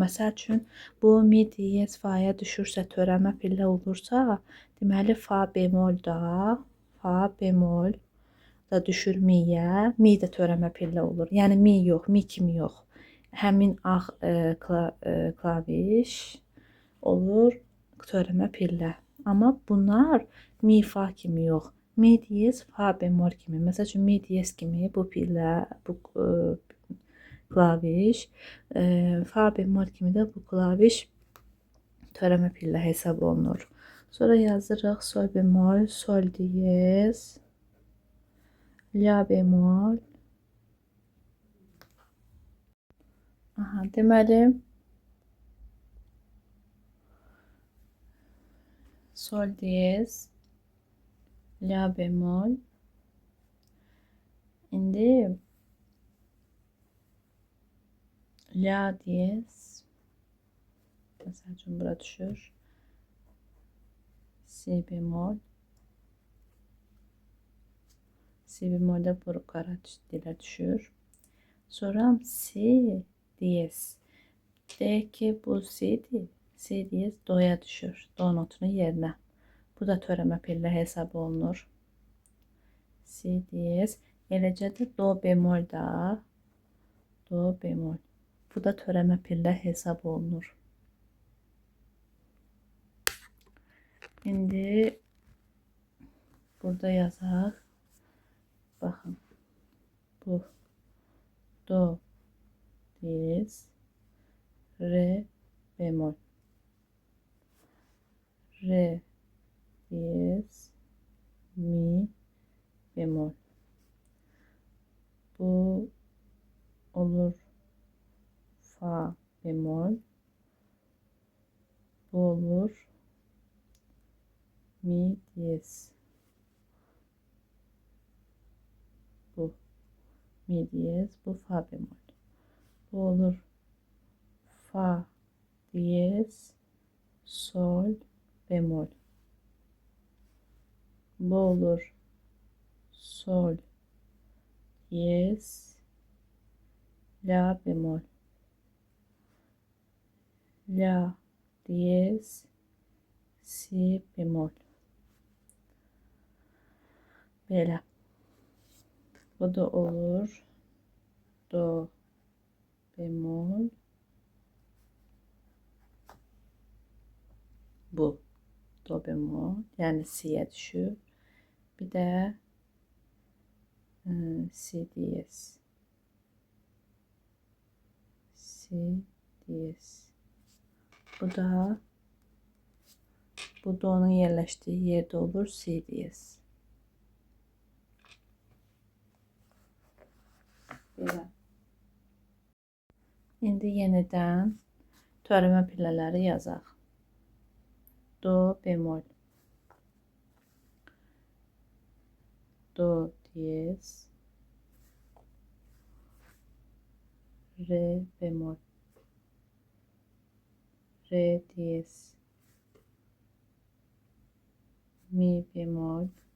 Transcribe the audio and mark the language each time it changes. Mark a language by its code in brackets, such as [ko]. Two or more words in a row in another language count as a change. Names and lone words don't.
[az] Məsəl üçün bu mi diyez fa'ya düşürsə, törəmə pillə olursa, deməli fa bemol da düşür mi'yə. Mi də törəmə pillə olur. Yəni mi yox, mi kimi yox. Həmin ağ klaviş olur törəmə pillə. Amma bunlar mi fa kimi yox. Mi diyez fa bemol kimi. Məsəl üçün mi diyez kimi bu pillə, bu klaviş, fa bemol kimi də bu klaviş törəmə pillə hesab olunur. Sonra yazırıq sol bemol, sol diyez, la bemol. Aha, deməli sol diyez, la bemol. İndi la diyez. Məsəl üçün bura düşür. Si bemol. Si bemoldə bu qara dilə düşür. Sonra si diyez. Deyək ki bu si'dir. Si diyez do'ya düşür. Do notunu yerinə. Bu da törəmə pillə hesab olunur. Si diyez. Eləcə də do bemol da. Do bemol. Bu da törəmə pillə hesab olunur. İndi burada yazaq. Baxın. Bu do diyez. Re bemol. Re diyez. Mi bemol. Bu olur fa bemol. Bu olur mi diyez. Bu mi diyez. Bu fa bemol. Bu olur fa diyez. Sol bemol. Bu olur sol diyez. La bemol. La diyez. Si bemol. Belə. Bu da olur do bemol. Bu do bemol. [tr] Yani si'ye düşür. Bir de si diyez. Si diyez. Bu da bu do'nun yerleştiği yerde olur si diyez. [az] Belə. İndi yenidən törəmə pillələri yazaq. Do bemol. Do diyez. Re bemol. Re diyez. Mi bemol.